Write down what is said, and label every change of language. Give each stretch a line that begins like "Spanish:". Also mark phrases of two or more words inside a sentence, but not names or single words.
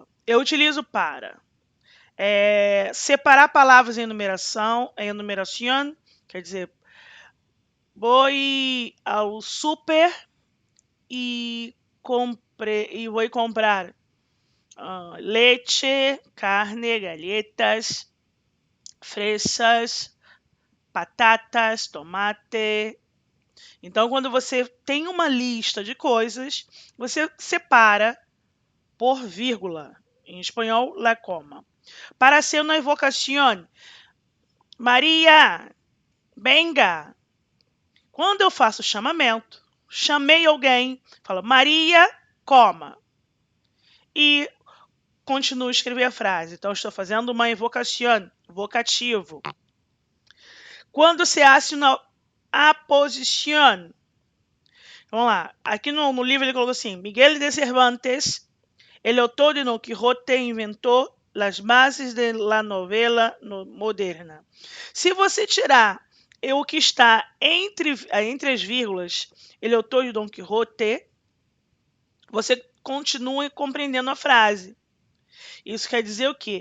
Portuguese: Eu utilizo para separar palavras em enumeração, quer dizer, vou ao super e vou comprar leite,
Spanish: carne, galletas, fresas,
Portuguese: batatas, tomate. Então, quando você tem uma lista de coisas, você separa por vírgula. Em espanhol,
Spanish: la coma.
Portuguese: Para ser uma invocação, Maria, venga. Quando eu faço chamamento, chamei alguém, falo Maria, coma. E continuo a escrever a frase. Então, estou fazendo uma invocação, vocativo. Quando
Spanish: se hace
Portuguese: uma aposição, vamos lá. Aqui no livro ele colocou assim:
Spanish: Miguel de Cervantes, el autor de Don Quijote,
Portuguese: inventou as bases da novela moderna. Se você tirar o que está entre as vírgulas, ele é autor de Don Quijote, você continua compreendendo a frase. Isso quer dizer o quê?